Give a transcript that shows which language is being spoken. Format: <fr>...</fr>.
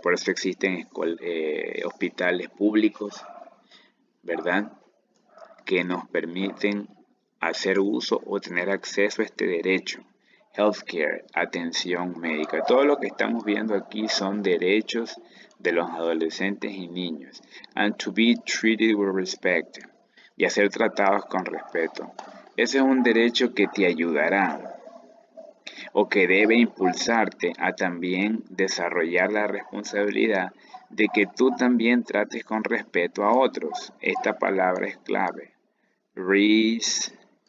<es>Por eso existen hospitales públicos, ¿verdad? Que nos permiten hacer uso o tener acceso a este derecho. Healthcare, atención médica. Todo lo que estamos viendo aquí son derechos de los adolescentes y niños.</es> <en>And to be treated with respect.</en> <es>Y a ser tratados con respeto. Ese es un derecho que te ayudará o que debe impulsarte a también desarrollar la responsabilidad de que tú también trates con respeto a otros. Esta palabra es clave. Respect.</es>